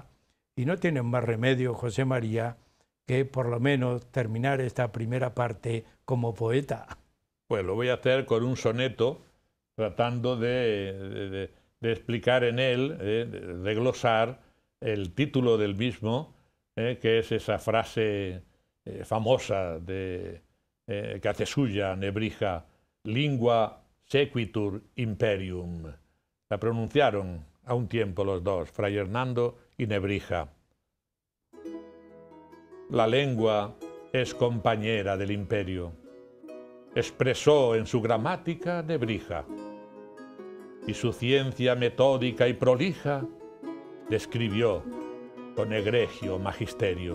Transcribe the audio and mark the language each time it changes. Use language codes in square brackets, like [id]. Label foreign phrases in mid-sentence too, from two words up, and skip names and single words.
[es] Y no tienen más remedio, José María, que por lo menos terminar esta primera parte como poeta. Pues lo voy a hacer con un soneto, tratando de explicar en él, de glosar el título del mismo, que es esa frase famosa que hace suya Nebrija, [la] lingua sequitur imperium. [es] La pronunciaron a un tiempo los dos, Fray Hernando y Nebrija. La lengua es compañera del imperio, expresó en su gramática Nebrija, y su ciencia metódica y prolija describió con egregio magisterio.